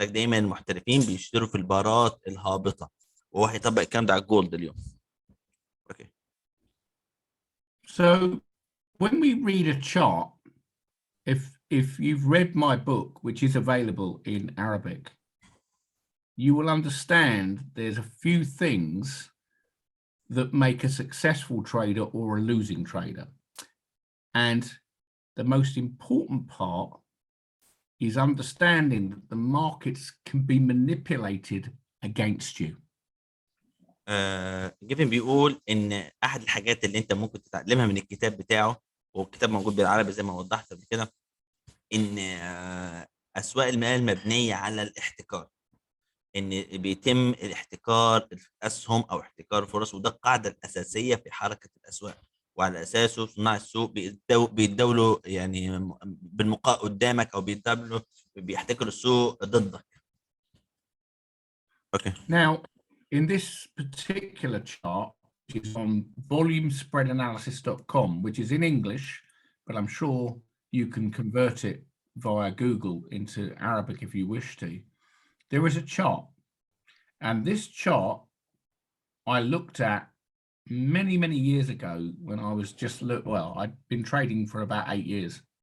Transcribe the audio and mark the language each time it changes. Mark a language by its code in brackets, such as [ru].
[ar] قال لك دايما المحترفين بيشتروا في البارات الهابطه، وهو هيطبق الكلام ده على الجولد اليوم. [en] اوكي. So when we read a chart, if you've read my book, which is available in Arabic, you will understand there's a few things that make a successful trader or a losing trader. And the most important part is understanding that the markets can be manipulated against you. [ar] جيفين بيقول ان احد الحاجات اللي انت ممكن تتعلمها من الكتاب بتاعه، والكتاب موجود بالعربي زي ما وضحت قبل كده، ان اسواق المال مبنيه على الاحتكار، ان بيتم الاحتكار الاسهم او احتكار الفرص، وده القاعده الاساسيه في حركه الاسواق. وعلى اساسه صناع السوق بيتداولوا يعني بالمقاء قدامك، او بيتداولوا بيحتكروا السوق ضدك. [en] Okay. Now, in this particular chart, which is on volumespreadanalysis.com, which is in English, but I'm sure you can convert it via Google into Arabic if you wish to. There is a chart, and this chart I looked at many, many years ago when I was just I'd been trading for about 8 years,